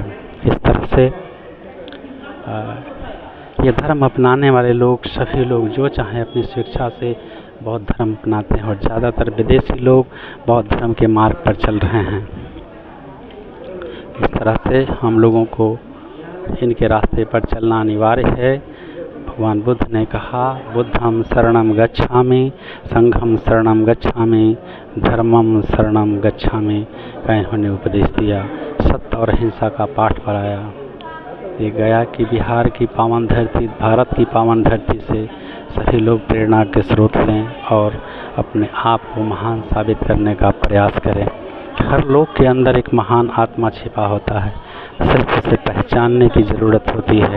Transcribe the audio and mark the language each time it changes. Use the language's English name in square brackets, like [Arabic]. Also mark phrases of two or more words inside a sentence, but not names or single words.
[Hindi] इस तरह से ये धर्म अपनाने वाले लोग, सभी लोग जो चाहें अपनी स्वेच्छा से बौद्ध धर्म अपनाते हैं और ज़्यादातर विदेशी लोग बौद्ध धर्म के मार्ग पर चल रहे हैं। इस तरह से हम लोगों को इनके रास्ते पर चलना अनिवार्य है। भगवान बुद्ध ने कहा, [Pali] बुद्धं शरणं गच्छामि, संघं शरणं गच्छामि, धर्मं शरणं गच्छामि [Hindi] का इन्होंने उपदेश दिया। सत्य और अहिंसा का पाठ पढ़ाया। ये गया की बिहार की पावन धरती, भारत की पावन धरती से सभी लोग प्रेरणा के स्रोत लें और अपने आप को महान साबित करने का प्रयास करें। हर लोग के अंदर एक महान आत्मा छिपा होता है, सिर्फ उसे पहचानने की ज़रूरत होती है।